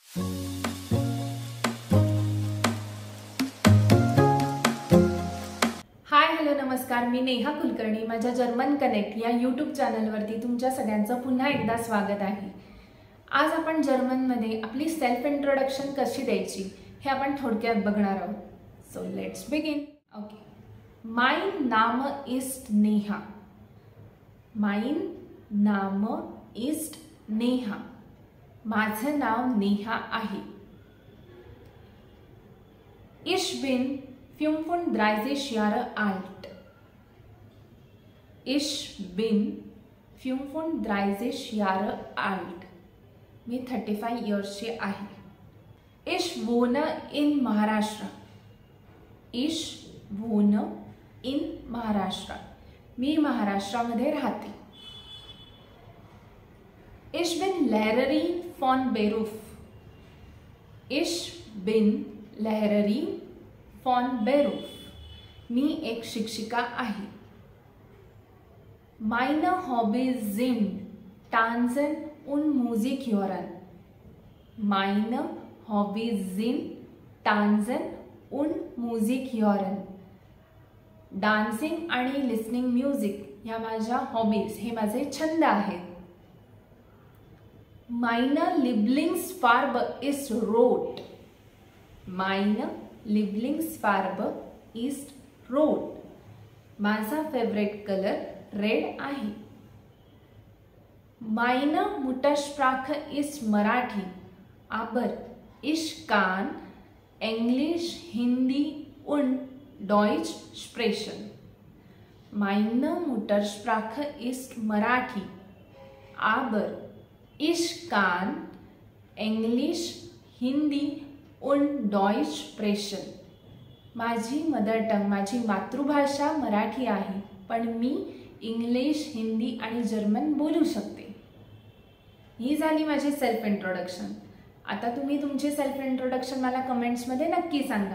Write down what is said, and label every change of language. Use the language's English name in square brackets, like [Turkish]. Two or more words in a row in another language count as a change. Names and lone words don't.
[Marathi] हाय हॅलो नमस्कार, मी नेहा कुलकर्णी। माझ्या जर्मन कनेक्ट या यूट्यूब चॅनलवरती तुमच्या सगळ्यांचं पुन्हा एकदा स्वागत आहे। आज आपण जर्मनमध्ये आपली [English] self introduction [Marathi] कशी द्यायची हे आपण थोडक्यात बघणार आहोत। [English] so let's begin. okay, [German] mein Name ist नेहा। mein Name ist नेहा। [Marathi] माझं नाव नेहा आहे। [German] Ich bin 35 Jahre alt. Ich bin 35 Jahre alt. [Marathi] मी 35 इयर्सची आहे। [German] Ich wohne in Maharashtra. Ich wohne in Maharashtra. [Marathi] मी महाराष्ट्रामध्ये राहते। [German] Ich bin Lehrerin von Beruf. Ich bin Lehrerin von Beruf. [Marathi] मी एक शिक्षिका आहे। [German] Meine Hobbys sind Tanzen und Musik hören. Meine Hobbys sind Tanzen und Musik hören. [Marathi] डान्सिंग आणि [English] listening music [Marathi] ह्या माझ्या हॉबीज, हे माझे छंद आहेत। [German] Meine Lieblingsfarbe ist rot. Meine Lieblingsfarbe ist rot. [Marathi] माझा [English] favorite color red [Marathi] आहे। [German] Meine Muttersprache ist मराठी, aber ich kann Englisch, Hindi und Deutsch sprechen. Meine Muttersprache ist मराठी, aber ich kann Englisch, Hindi und Deutsch sprechen. [Marathi] माझी [English] mother tongue, [Marathi] माझी मातृभाषा मराठी आहे, पण मी इंग्लिश, हिंदी आणि जर्मन बोलू शकते। ही झाली माझी [English] self introduction. [Marathi] आता तुम्ही तुमचे [English] self introduction [Marathi] मला कमेंट्समध्ये नक्की सांगा।